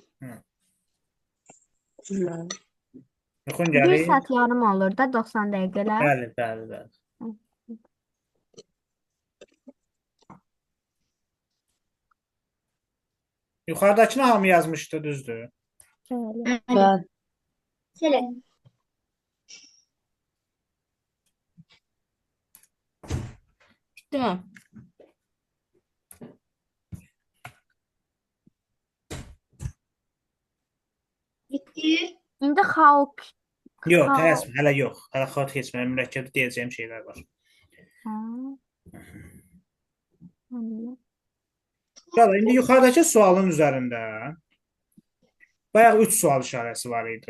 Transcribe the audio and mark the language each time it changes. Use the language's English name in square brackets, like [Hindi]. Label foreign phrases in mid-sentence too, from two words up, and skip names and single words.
[Azerbaijani] Yuxun Bir gəlir? saat yarım olur da 90 dəqiqələr. Bəli, bəli, bəli. Yuxarıdakını hamı yazmışdı, düzdür? Bəli. Bəli. [Turkish] Şöyle. Değil mi? Bitti. [Azerbaijani] İndi xaok. Yox, Xaok. tələsmə, hələ yox. Hələ xat keçmə, mürəkkəbdə deyəcəyim şeylər var. Ha. Anladım. Qala, indi yuxarıdakı sualın üzərində bayaq 3 sual işarəsi var idi.